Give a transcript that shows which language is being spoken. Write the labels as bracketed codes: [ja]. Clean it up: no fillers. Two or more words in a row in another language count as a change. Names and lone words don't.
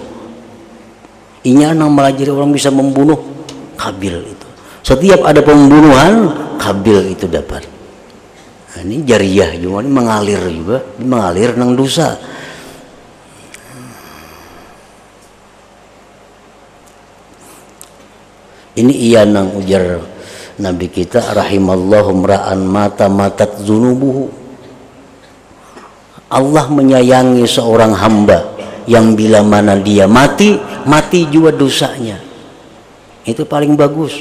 [id] Inya yang melajari orang bisa membunuh, Kabil itu. Setiap ada pembunuhan, Kabil itu dapat. Nah, ini jariyah juga, ini mengalir juga, ini mengalir nang dosa. Ini iya nang ujar Nabi kita, [ar] رحم الله امرأ مات ماتت ذنوبه. [id] Allah menyayangi seorang hamba yang bila mana dia mati juga dosanya. Itu paling bagus.